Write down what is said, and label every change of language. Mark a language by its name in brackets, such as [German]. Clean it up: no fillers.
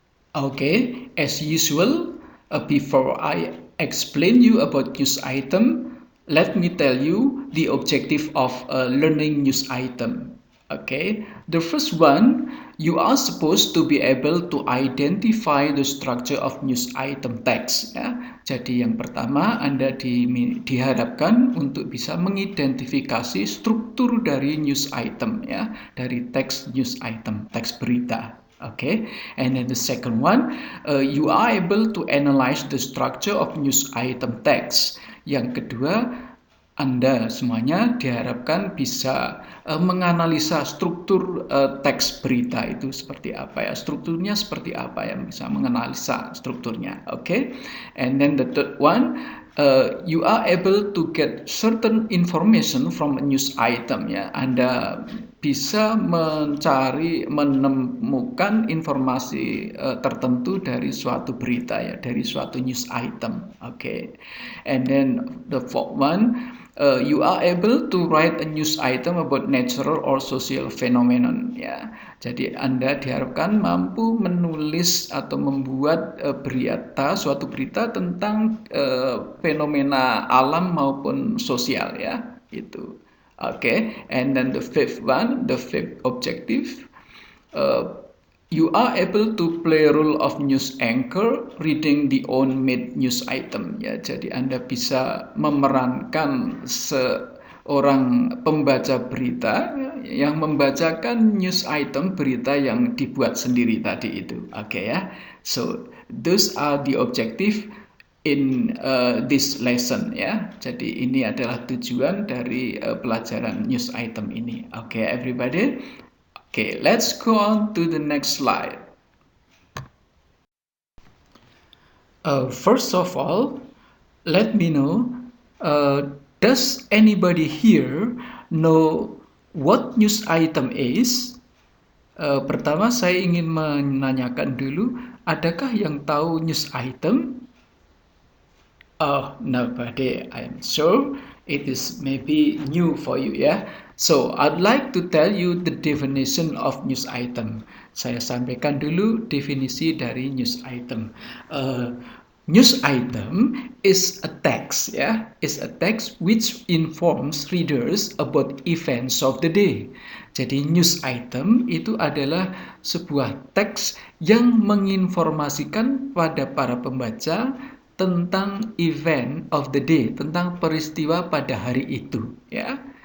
[English] Okay, as usual, before I explain you about news item, let me tell you the objective of learning news item. Okay, the first one, you are supposed to be able to identify the structure of news item text. [Indonesian] Ya. Jadi yang pertama, Anda diharapkan untuk bisa mengidentifikasi struktur dari news item, ya, dari teks news item, teks berita. [English] Okay, and then the second one, you are able to analyze the structure of news item text. [Indonesian] Yang kedua, Anda semuanya diharapkan bisa menganalisa struktur teks berita itu seperti apa ya, strukturnya seperti apa ya, bisa menganalisa strukturnya. [English] Okay, and then the third one, you are able to get certain information from a news item ya. [Indonesian] Anda bisa menemukan informasi tertentu dari suatu berita ya, dari suatu news item. [English] Okay, and then the fourth one, you are able to write a news item about natural or social phenomenon ya. [Indonesian] Jadi Anda diharapkan mampu menulis atau membuat suatu berita tentang fenomena alam maupun sosial ya, itu. [English] Okay, and then the fifth one, the fifth objective, uh, you are able to play role of news anchor reading the own made news item ya. [Indonesian] Jadi Anda bisa memerankan seorang pembaca berita yang membacakan news item berita yang dibuat sendiri tadi itu. Oke ya. [English] So those are the objective in this lesson ya. [Indonesian] Jadi ini adalah tujuan dari pelajaran news item ini. [English] Okay, everybody. Okay, let's go on to the next slide. First of all, let me know, does anybody here know what news item is? [Indonesian] Pertama saya ingin menanyakan dulu, adakah yang tahu news item? [English] Oh, nobody. I'm sure it is maybe new for you ya. So, I'd like to tell you the definition of news item. [Indonesian] Saya sampaikan dulu definisi dari news item. [English] News item is a text ya, is a text which informs readers about events of the day. [Indonesian] Jadi news item itu adalah sebuah teks yang menginformasikan pada para pembaca tentang [English] event of the day, [Indonesian] tentang peristiwa pada hari itu ya.